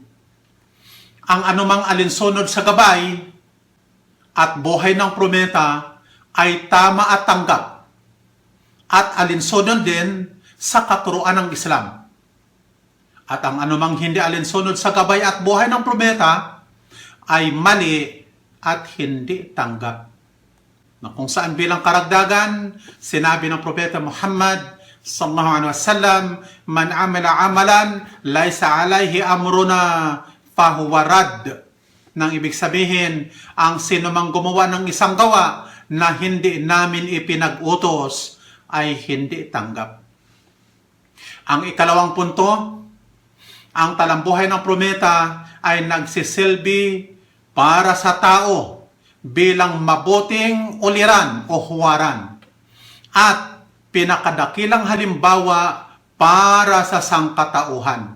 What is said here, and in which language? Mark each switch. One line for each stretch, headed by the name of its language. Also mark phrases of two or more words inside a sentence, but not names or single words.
Filipino: Ang anumang alinsunod sa gabay at buhay ng propeta ay tama at tanggap, at alinsunod din sa katuruan ng Islam. At ang anumang hindi alinsunod sa gabay at buhay ng propeta ay mali at hindi tanggap. Na kung saan bilang karagdagan, sinabi ng Propeta Muhammad
Arabic: صلى الله عليه وسلم, من عمل عملا ليس عليه أمرنا فهو رد.
Filipino: Nang ibig sabihin, ang sinumang gumawa ng isang gawa na hindi namin ipinag-utos ay hindi tanggap. Ang ikalawang punto, ang talambuhay ng propeta ay nagsisilbi para sa tao bilang mabuting uliran o huwaran at pinakadakilang halimbawa para sa sangkatauhan.